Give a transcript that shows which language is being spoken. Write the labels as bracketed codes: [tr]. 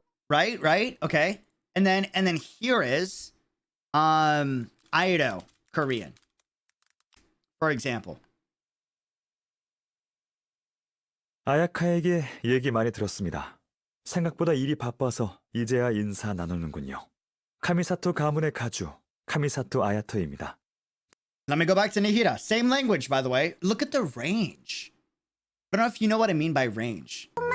[en] Right. Okay. And then here is Aido Korean, for example. [ko] 아야카에게 얘기 많이 들었습니다. 생각보다 일이 바빠서 이제야 인사 나누는군요. 카미사토 가문의 가주, 카미사토 아야토입니다. [en] Let me go back to Nahida. Same language, by the way. Look at the range. I don't know if you know what I mean by range.